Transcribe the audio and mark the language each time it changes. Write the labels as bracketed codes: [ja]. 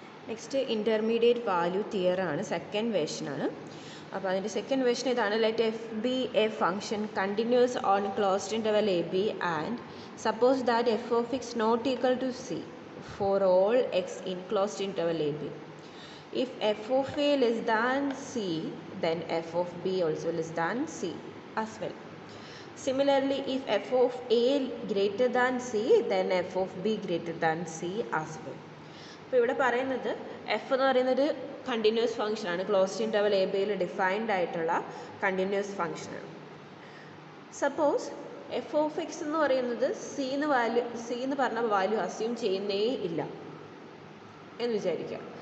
[ml] Next intermediate value തിയറാണ്, second വേർഷനാണ്. അപ്പോൾ അതിൻ്റെ second version ഇതാണ്. [en] Let f be a function continuous on closed interval a b and suppose that f of x not equal to c for all x in closed interval a b. If f of a less than c then f of b also less than c as well. Similarly, if f of a greater than c then f of b greater than c as well. [ml] അപ്പോൾ ഇവിടെ പറയുന്നത് F എന്ന് പറയുന്നൊരു continuous ഫംഗ്ഷനാണ്. Closed interval A ബിയിൽ defined ആയിട്ടുള്ള continuous ഫംഗ്ഷനാണ്. Suppose F of X എന്ന് പറയുന്നത് സി എന്ന് പറഞ്ഞ വാല്യൂ അസ്യൂം ചെയ്യുന്നേ ഇല്ല എന്ന് വിചാരിക്കുക.